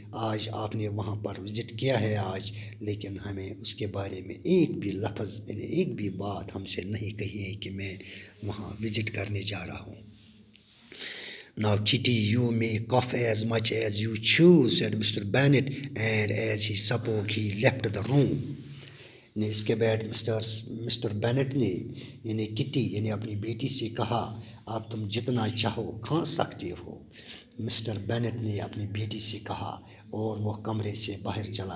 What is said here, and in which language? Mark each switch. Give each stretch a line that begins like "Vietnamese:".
Urdu: آج آپ نے وہاں پر وزٹ کیا ہے آج، لیکن ہمیں اس کے بارے میں ایک بھی لفظ یعنی ایک بھی بات ہم سے نہیں کہی ہے کہ میں وہاں وزٹ کرنے جا رہا ہوں۔
English: Now, Kitty, you may cough as much as you choose, said Mr. Bennet, and as he spoke, he left the room.
Urdu: اس کے بعد مسٹر بینٹ نے یعنی کٹی یعنی اپنی بیٹی سے کہا اب تم جتنا چاہو کھا سکتے ہو۔ مسٹر بینٹ نے اپنی بیٹی سے کہا اور وہ کمرے سے باہر